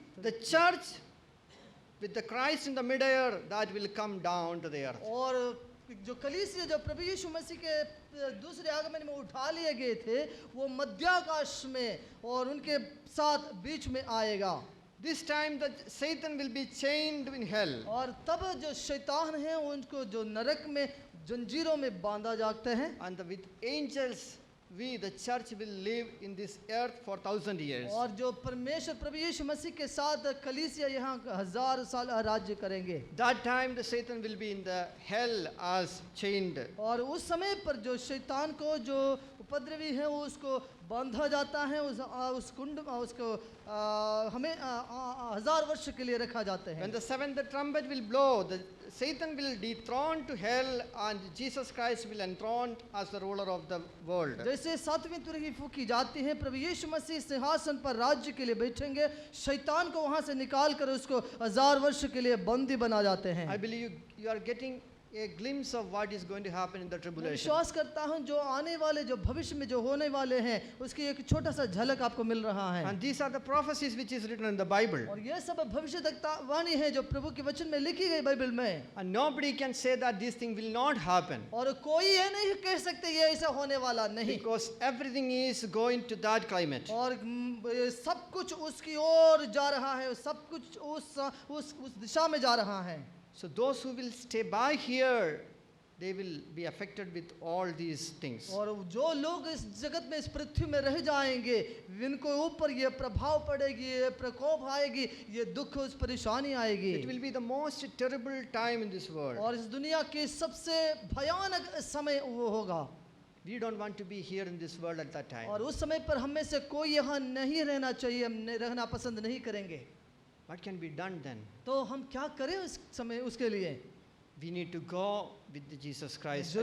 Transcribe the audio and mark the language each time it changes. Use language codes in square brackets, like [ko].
[en] the church with the Christ in the midair, that will come down to the earth. [hi] और जो कलीसिया जो प्रभु यीशु मसीह के दूसरे आगमन में उठा लिए गए थे, वो मध्याकाश में और उनके साथ बीच में आएगा। [en] This time the Satan will be chained in hell. [hi] और तब जो शैतान है उनको जो नरक में जंजीरों में बांधा जाते हैं, [en] And with angels we, the church, will live in this earth for 1,000 years. [hi] और जो परमेश्वर प्रभु यीशु मसीह के साथ कलीसिया यहाँ 1000 साल राज्य करेंगे। [en] That time the Satan will be in the hell as chained. [hi] और उस समय पर जो शैतान को जो उपद्रवी है वो उसको बांधा जाता है, उस कुंड उसको हमें 1000 वर्ष के लिए रखा जाते हैं। [en] When the seventh trumpet will blow, the Satan will dethroned to hell and Jesus Christ will enthroned as the ruler of the world. [hi] जैसे 7वीं तुरही फूकी जाती है, प्रभु यीशु मसीह सिंहासन पर राज्य के लिए बैठेंगे, शैतान को वहां से निकाल कर उसको 1000 वर्ष के लिए बंदी बना जाते हैं। [en] I believe you are getting a glimpse of what is going to happen in the [hi] मैं [en] tribulation. [hi] विश्वास करता हूं जो आने वाले जो भविष्य में जो होने वाले हैं उसकी एक छोटा सा झलक आपको मिल रहा है। [en] And these are the prophecies which is written in the Bible. [hi] और ये सब भविष्यवक्ता वाणी है जो प्रभु के वचन में लिखी गई बाइबल में। [en] And nobody can say that this thing will not happen, [hi] और कोई ये नहीं कह सकते ये ऐसा होने वाला नहीं, [en] because everything is going to that climate. [hi] और ये सब कुछ उसकी ओर जा रहा है, सब कुछ उस दिशा में जा रहा है। [en] So those who will stay by here, they will be affected with all these things. [hi] और जो लोग इस जगत में इस पृथ्वी में रह जाएंगे इनको ऊपर ये प्रभाव पड़ेगी, ये प्रकोप आएगी, ये दुख उस परेशानी आएगी। [en] It will be the most terrible time in this world. [hi] और इस दुनिया के सबसे भयानक समय वो होगा। [en] We don't want to be here in this world at that time. [hi] और उस समय पर हम में से कोई यहाँ नहीं रहना चाहिए, हम रहना पसंद नहीं करेंगे। [en] What can be done then? [hi] तो हम क्या करें उस समय उसके लिए? [en] We need to go with Jesus Christ at